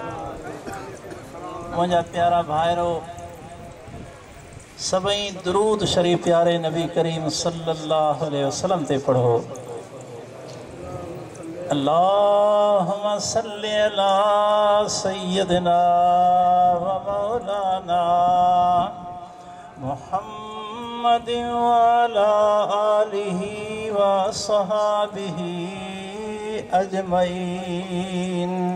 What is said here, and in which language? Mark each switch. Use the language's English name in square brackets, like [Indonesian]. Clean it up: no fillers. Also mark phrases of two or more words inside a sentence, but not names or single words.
[Saraiki] मुझा प्यारा भाईरो सभई दुरूद शरीफ प्यारे नबी करीम [Arabic] صلى الله عليه وسلم [Saraiki] ते पढ़ो। [Arabic] اللهم صل على سيدنا و مولانا محمد و على آله و صحابه أجمعين.